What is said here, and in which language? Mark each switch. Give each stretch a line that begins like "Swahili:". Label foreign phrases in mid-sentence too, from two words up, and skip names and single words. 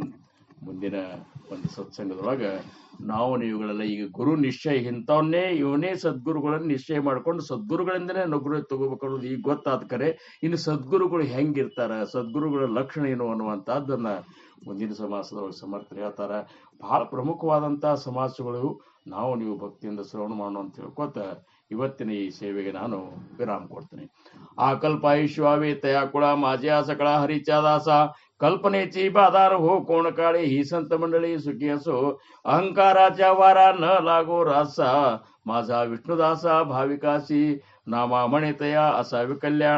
Kannada: ಮುಂದಿನ ಒಂದು ಸತ್ಸಂಗದೊಳಗ ನಾವು ನೀವುಗಳೆಲ್ಲ ಈಗ ಗುರು ನಿಶ್ಚಯ ಇಂಥವನ್ನೇ ಇವನೇ ಸದ್ಗುರುಗಳನ್ನು ನಿಶ್ಚಯ ಮಾಡ್ಕೊಂಡು ಸದ್ಗುರುಗಳಿಂದನೇ ನಗುರು ತಗೋಬೇಕು ಅನ್ನೋದು ಈಗ ಗೊತ್ತಾದ ಕರೆ. ಇನ್ನು ಸದ್ಗುರುಗಳು ಹೆಂಗಿರ್ತಾರ, ಸದ್ಗುರುಗಳ ಲಕ್ಷಣ ಏನು ಅನ್ನುವಂಥದ್ದನ್ನ ಮುಂದಿನ ಸಮಾಸದೊಳಗೆ ಸಮರ್ಥರು ಹೇಳ್ತಾರ. ಬಹಳ ಪ್ರಮುಖವಾದಂತಹ ಸಮಾಸಗಳು ನಾವು ನೀವು ಭಕ್ತಿಯಿಂದ ಶ್ರವಣ ಮಾಡೋಣ ಅಂತ ಹೇಳ್ಕೊತ ಇವತ್ತಿನ ಈ ಸೇವೆಗೆ ನಾನು ವಿರಾಮ ಕೊಡ್ತೀನಿ.
Marathi: ಆ कल्पायुष्यावे तया कुळा माझ्या सकळा हरीच्या दासा. कल्पनेची बाधार हो कोण काळे ही संत मंडळी सुखी असो. अहंकाराच्या वारा न लागो रासा. माझा विष्णुदासा भाविकासी नामा म्हणे तया असावे कल्याण.